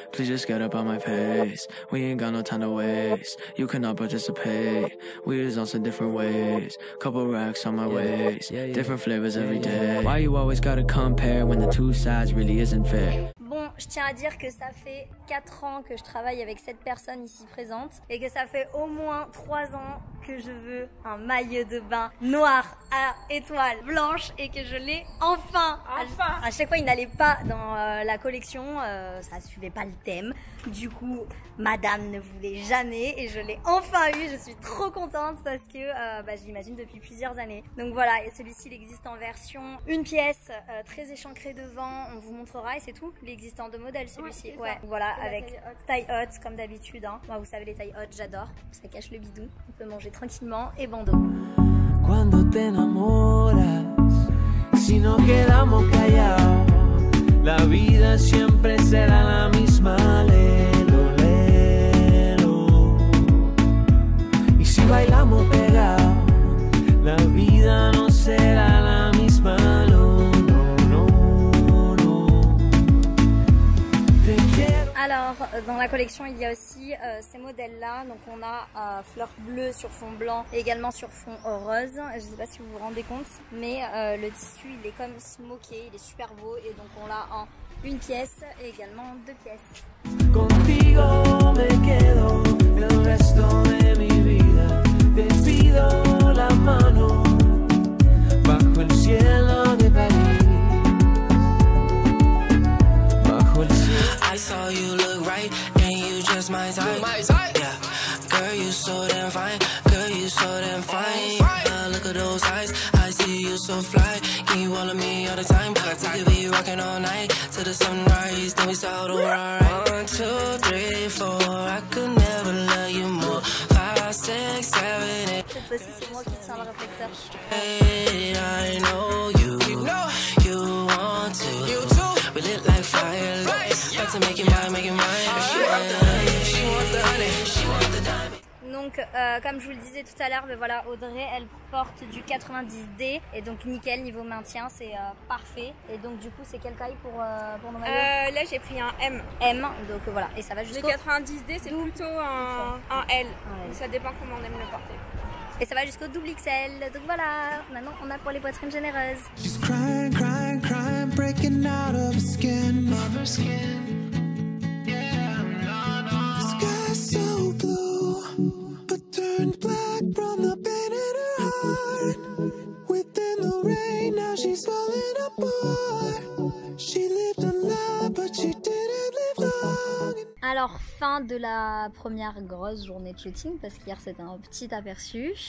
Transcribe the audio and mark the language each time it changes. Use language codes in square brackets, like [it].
[en] Please just get up on my pace. We ain't got no time to waste. You cannot participate. We is also different ways. Couple racks on my waist. Different flavors every day. Why you always gotta compare when the two sides really isn't fair? [fr] Bon, je tiens à dire que ça fait 4 ans que je travaille avec cette personne ici présente et que ça fait au moins 3 ans que je veux un maillot de bain noir à étoiles blanches et que je l'ai enfin. À chaque fois il n'allait pas dans la collection, ça suivait pas le thème. Du coup, madame ne voulait jamais et je l'ai enfin eu. Je suis trop contente parce que je l'imagine depuis plusieurs années. Donc voilà, et celui-ci il existe en version une pièce très échancrée devant, on vous montrera et c'est tout. Il existe en 2 modèles celui-ci. Ouais, voilà, avec taille haute comme d'habitude. Hein. Moi, vous savez les tailles hautes, j'adore. Ça cache le bidou. On peut manger tranquillement et bandeau. [es] Cuando te enamoras, si nos quedamos callados, la vida siempre será la misma. Lelo, lelo. Y si bailamos pegados, la vida no será la misma. No, no, no, no. Te quiero. [fr] Alors, dans la collection, il y a aussi ces modèles-là. Donc, on a fleurs bleues sur fond blanc et également sur fond rose. Je ne sais pas si vous vous rendez compte, mais le tissu, il est comme smoké, il est super beau. Et donc, on l'a en une pièce et également en 2 pièces. [es] Contigo me quedo el resto de mi vida. Te pido la mano bajo el cielo de París. Bajo el cielo. [en] I saw you look right and you just my type. Yeah, girl you so damn fine. Girl you so damn fine. Look at those eyes. I see you so fly. Can you all of me all the time? We could be rocking all night till the sunrise. Then we start over alright. 1, 2, 3, 4. I could never love you more. 5, 6, 7, 8. [fr] Cette fois-ci, c'est moi qui tiens le réflecteur. [en] I know you. You want to. You too. We lit like fire. About to make it mine, make it mine. She want the honey, she want the honey, she want the diamond. [fr] Donc, comme je vous le disais tout à l'heure, voilà, Audrey, elle porte du 90D et donc nickel niveau maintien, c'est parfait. Et donc du coup, c'est quelle taille pour nos maillots? Là, j'ai pris un M. M, donc voilà, et ça va jusqu'au... Le 90D, c'est plutôt un L. Ouais. Ça dépend comment on aime le porter. Et ça va jusqu'au double XL. Donc voilà, maintenant on a pour les poitrines généreuses. [en] She's crying, crying, crying, breaking out of her skin. The sky's so blue, but turned black from the pain in her heart. Within the rain, now she's falling apart. She lived a lie, but she didn't live long. [fr] Alors, fin de la première grosse journée de shooting, parce qu'hier c'était un petit aperçu.